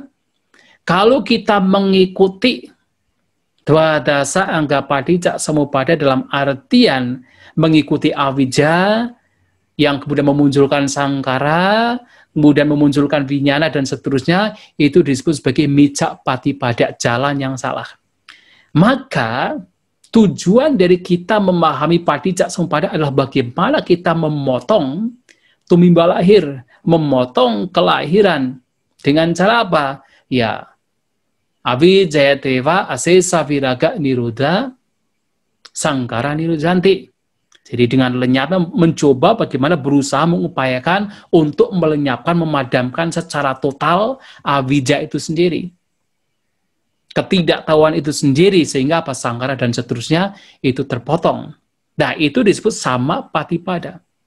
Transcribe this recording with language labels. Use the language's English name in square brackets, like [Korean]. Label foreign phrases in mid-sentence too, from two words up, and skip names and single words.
[Indonesian] Kalau kita mengikuti [Pali] Dwadasa Angga Paticcasamuppada [Indonesian] dalam artian mengikuti avijja yang kemudian memunculkan sangkara, kemudian memunculkan vinyana dan seterusnya, itu disebut sebagai [Pali] micca patipada, [Indonesian] jalan yang salah. Maka tujuan dari kita memahami Paticcasamuppada adalah bagaimana kita memotong tumimba lahir, memotong kelahiran. Dengan cara apa? Ya, [Pali] avijjayateva asesa viraga niruddha Sangkara Nirujanti. [Indonesian] Jadi dengan lenyapnya mencoba bagaimana berusaha mengupayakan untuk melenyapkan, memadamkan secara total awija itu sendiri. Ketidaktahuan itu sendiri, sehingga apa sangkara dan seterusnya itu terpotong. Nah, itu disebut [Pali] sama patipada.